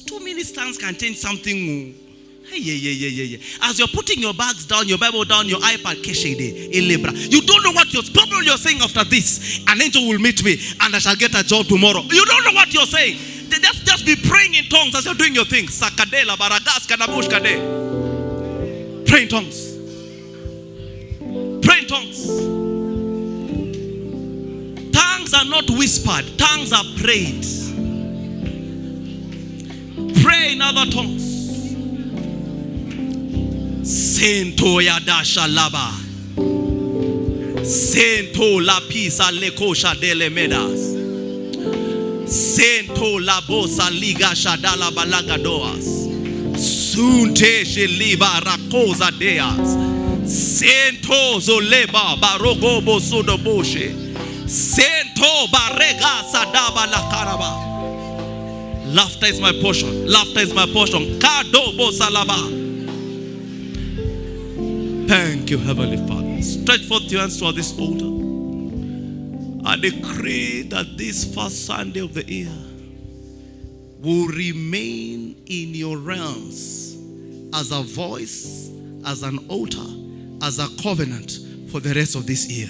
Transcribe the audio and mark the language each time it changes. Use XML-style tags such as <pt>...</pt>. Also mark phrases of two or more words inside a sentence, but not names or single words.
<en>2 minutes tongues can change something. As you're putting your bags down, your Bible down, your iPad, you don't know what probably you're saying after this. An angel will meet me and I shall get a job tomorrow. You don't know what you're saying. Just be praying in tongues as you're doing your things. Sakadela, baragas, kanabush kade. Pray in tongues. Pray in tongues. Tongues are not whispered. Tongues are prayed. Pray in other tongues. Sento yadasha laba. Sento la pisa lekosha dele medas. Sento la bosa liga shadala balagadoas. Sunte sheliba rakoza deas. Sento zoleba barogo bosudo boshe. Sento barega sadaba la karaba. Laughter is my portion. Laughter is my portion. Kado bosalaba. Thank you, Heavenly Father. Stretch forth your hands toward this altar. I decree that this first Sunday of the year will remain in your realms as a voice, as an altar, as a covenant for the rest of this year.</en>